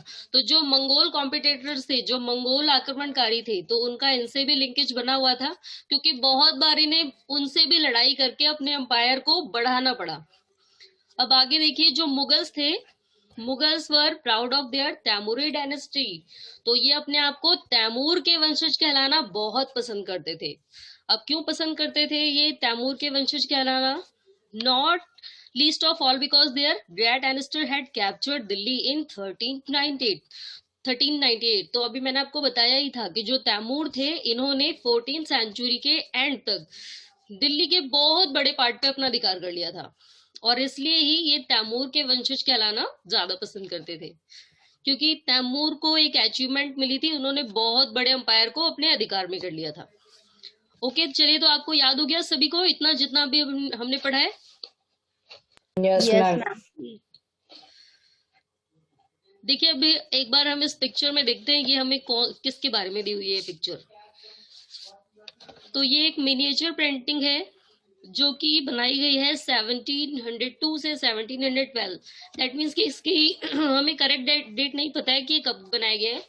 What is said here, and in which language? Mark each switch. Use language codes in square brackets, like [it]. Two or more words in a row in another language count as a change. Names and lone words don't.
[hi] तो जो मंगोल कॉम्पिटिटर्स थे, जो मंगोल आक्रमणकारी थे, तो उनका इनसे भी लिंकेज बना हुआ था, क्योंकि बहुत बार इन्हें उनसे भी लड़ाई करके अपने एम्पायर को बढ़ाना पड़ा। [en] अब आगे देखिए, जो मुगल्स थे, Mughals were proud of their Timuri dynasty. [hi] तो ये अपने आप को तैमूर के वंशज कहलाना बहुत पसंद करते थे। अब क्यों पसंद करते थे ये तैमूर के वंशज कहलाना? [en] Not least of all because their great ancestor had captured Delhi in 1398. [hi] तो अभी मैंने आपको बताया ही था कि जो तैमूर थे, इन्होंने 14th सेंचुरी के एंड तक दिल्ली के बहुत बड़े पार्ट पे अपना अधिकार कर लिया था, और इसलिए ही ये तैमूर के वंशज कहलाना ज्यादा पसंद करते थे, क्योंकि तैमूर को एक अचीवमेंट मिली थी, उन्होंने बहुत बड़े अंपायर को अपने अधिकार में कर लिया था। ओके, चलिए, तो आपको याद हो गया सभी को इतना जितना भी हमने पढ़ा है? [en] Yes, Yes, ma'am. ma'am. [hi] देखिए, अभी एक बार हम इस पिक्चर में देखते हैं कि हमें किसके बारे में दी हुई है पिक्चर। तो ये एक मिनिएचर पेंटिंग है जो कि बनाई गई है 1702 से 1712। [en] that means [hi] कि इसकी हमें करेक्ट डेट नहीं पता है कि ये कब बनाया गया है।